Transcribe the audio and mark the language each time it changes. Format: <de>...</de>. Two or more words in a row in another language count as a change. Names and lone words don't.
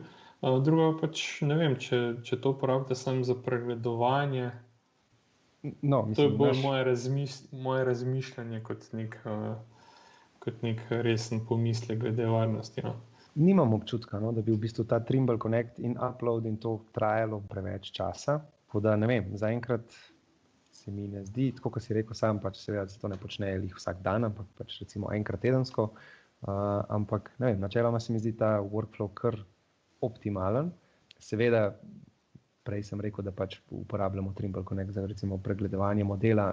<sl>Drugo pač, ne vem, če to uporabite samo za pregledovanje, no, mislim, to je bolj moje razmišljanje kot nek resen pomislek glede varnosti. No. Nimam občutka, no, da bi v bistvu ta Trimble Connect in upload in to trajalo preveč časa. Tako da ne vem, zaenkrat se mi ne zdi, tako kot si rekel sam, pač seveda se to ne počne vsak dan, ampak pač recimo enkrat tedensko. Ampak ne vem, načeloma se mi zdi ta workflow kar optimalen. Seveda, prej sem rekel, da pač uporabljamo Trimble Connect za recimo pregledovanje modela.</sl>